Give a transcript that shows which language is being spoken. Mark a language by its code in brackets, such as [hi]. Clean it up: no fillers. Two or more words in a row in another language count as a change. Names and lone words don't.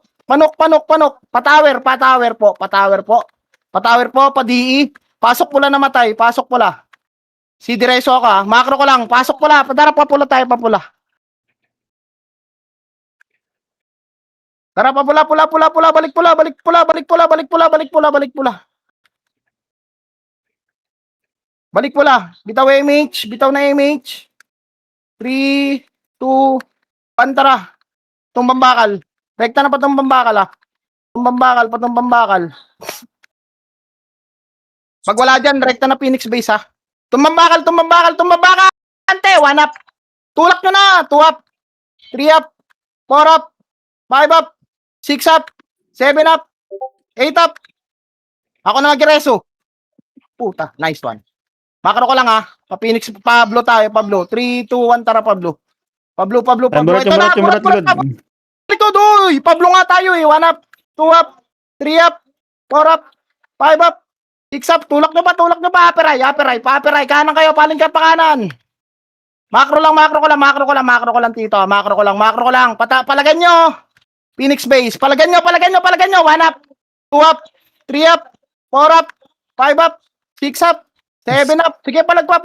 [tl] Panok. Patower po. Pa-DE. Pasok pula namatay. Si diretso ka. Macro ko lang. Pasok pula. Tara, papula tayo. Tara pa pula, pula, pula, pula, balik pula, balik pula, balik pula, balik pula, balik pula, balik pula. Balik pula. Bitaw MH, bitaw na MH. 3, 2, 1, tara. Tumbang bakal. Rekta na pa tumbang bakal ah. Tumbang bakal, patumbang bakal. Pag wala dyan, rekta na Phoenix base ha. Tumbang bakal, tumbang bakal, tumbang bakal. Ante, 1 up. Tulak nyo na. 2 up. 3 up. 4 up. 5 up. 6 up. 7 up. 8 up. Ako na mag-reso. Puta, [en] nice one. [tl] Makro ko lang ha. Pa-Phoenix, Pablo tayo, Pablo. 3, 2, 1, tara Pablo. Pablo, Pablo, Pablo. Ito na, murat. Likod, uy. Pablo nga tayo eh. 1 up. 2 up. 3 up. 4 up. 5 up. 6 up. Tulak nyo pa. Aperay. Kanan kayo. Paling ka pa kanan. Makro ko lang, tito. Makro ko lang. Palagan nyo. Phoenix base. Palagan nyo. 1 up. 2 up. 3 up. 4 up. 5 up. 6 up. 7 up. Sige, palag pa.